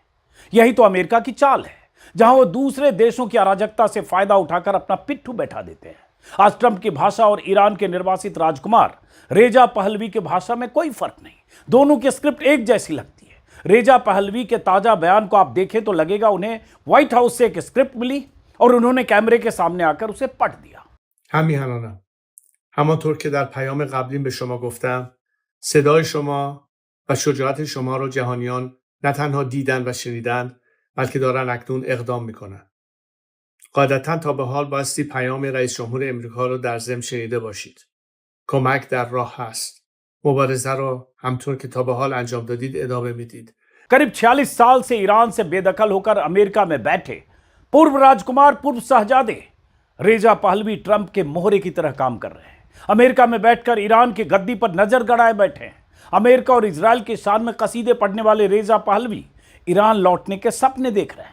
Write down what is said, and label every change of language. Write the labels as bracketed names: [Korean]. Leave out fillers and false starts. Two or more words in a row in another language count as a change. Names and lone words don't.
[Hindi] यही तो अमेरिका की चाल है, जहां वो दूसरे देशों की अराजकता से फायदा उठाकर अपना पिट्ठू बैठा देते हैं। आज ट्रंप की भाषा और ईरान के निर्वासित राजकुमार रेजा पहलवी की भाषा में कोई फर्क नहीं। दोनों की स्क्रिप्ट एक जैसी लगती है। रेजा पहलवी के ताजा बयान को आप देखें तो लगेगा उन्हें व्हाइट हाउस से एक स्क्रिप्ट मिली और उन्होंने कैमरे के सामने आकर उसे पढ़ दिया। [Persian] همیهنانم همانطور که در پیام قبلیم به شما گفتم، صدای شما و شجاعت شما را جهانیان نه تنها دیدن و شنیدن، بلکه دارن اکنون اقدام میکنن. قاعدتاً تا به حال بایستی پیام رئیس جمهور امریکا رو در ضمن شنیده باشید. کمک در راه هست. مبارزه را همطور که تا به حال انجام دادید ادامه میدید [Hindi] करीब 46 साल से ईरान से बेदखल होकर अमेरिका में बैठे पूर्व राजकुमार, पूर्व शहजादे रेजा पहलवी ट्रंप के मोहरे की तरह काम कर रहे हैं। अमेरिका में बैठकर ईरान की गद्दी पर नजर गड़ाए बैठे हैं। अमेरिका और इजराइल के शान में कसीदे पढ़ने वाले रेजा पहलवी ईरान लौटने के सपने देख रहे हैं।